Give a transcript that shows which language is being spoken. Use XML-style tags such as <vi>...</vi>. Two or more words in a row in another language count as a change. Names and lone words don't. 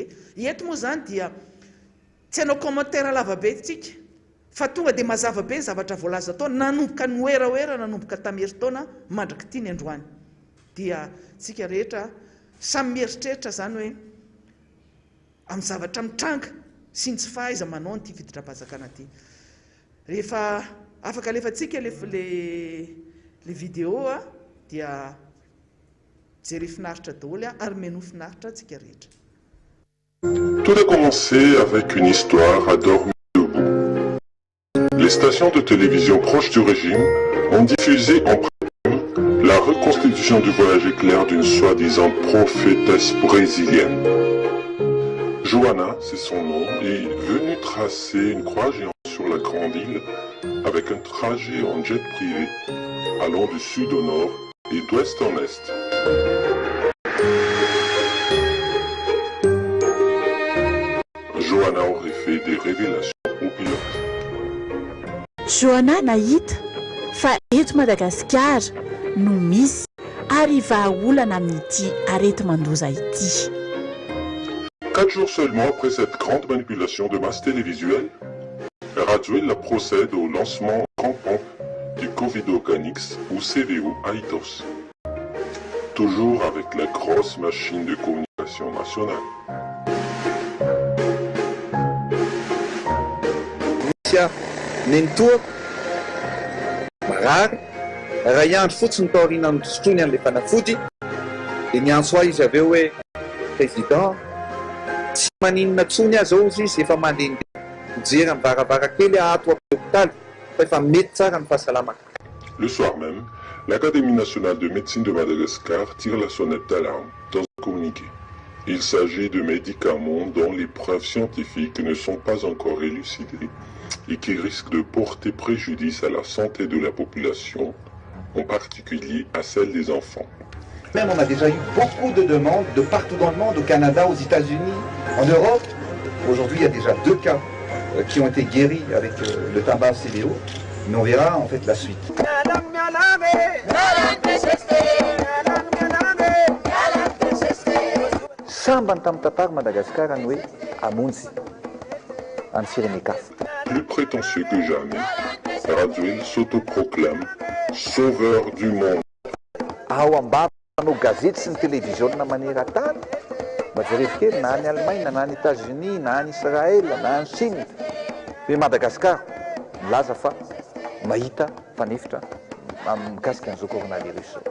<mg>Eto moa zany dia tsy hanao commentaire lavabe tsika fa tonga dia mazava be ny zavatra voalaza tao, nanomboka ny oeraoera nanomboka tamin'herintaona mandraka ity ny androany, dia tsika rehetra samy mieritreritra zany hoe amin'ny zavatra mitranga sy ny tsy fahaiza manao nyity fiditra-panjakana ty. Rehefa afaka alefatsika le vidéo dia jery finaritra daholo ary meno finaritra tsika rehetra.</mg> <fr>Tout a commencé avec une histoire à dormir debout. Les stations de télévision proches du régime ont diffusé en prime la reconstitution du voyage éclair d'une soi-disant prophétesse brésilienne. Joana, c'est son nom, est venue tracer une croix géante sur la grande île avec un trajet en jet privé allant du sud au nord et d'ouest en est. Joana aurait fait des révélations au pilote.</fr> <mg>Joana nahita fa eto Madagasikara no misy ary vahaolana amin'ity areti-mandoza ity.</mg> <fr>4 jours seulement après cette grande manipulation de masse télévisuelle, Radziwiłł procède au lancement en grand pompe du Covid Organics ou CVO à Itos. Toujours avec la grosse machine de communication nationale.</fr> <mg>Nentoa marary raha iandro fotsiny taoriana ny sotrony an'ilay fanafody dia niantso ahy izy aveo hoe président tsy maninona tsony azy ao izy efa mandehandeha mijery amin'ny varavarakely ato amin'ny hôpitaly fa efa mety tsara ny fahasalamana.</mg> <fr>Le soir même, l'Académie nationale de médecine de Madagascar tire la sonnette d'alarme dans un communiqué. Il s'agit de médicaments dont les preuves scientifiques ne sont pas encore élucidées et qui risquent de porter préjudice à la santé de la population, en particulier à celle des enfants. Même on a déjà eu beaucoup de demandes de partout dans le monde, au Canada, aux États-Unis, en Europe. Aujourd'hui, il y a déjà 2 cas qui ont été guéris avec le tabac CVO, mais on verra en fait la suite.</fr> <mg>Sambany tamin'ny tantara Madagascar ny hoe amonjy any Sirenekafa.</mg> <fr>Plus prétentieux que jamais, Radziwiłł s'autoproclame sauveur du monde.</fr> <mg>Ao ambava manao gazety sy ny télévision maneran-tany mba jerevy kely na any Allemagne na any États-Unis na any Israël na any Chine hoe Madagascar milaza fa mahita fanefitra mikasika an'izao coronavirus.</mg>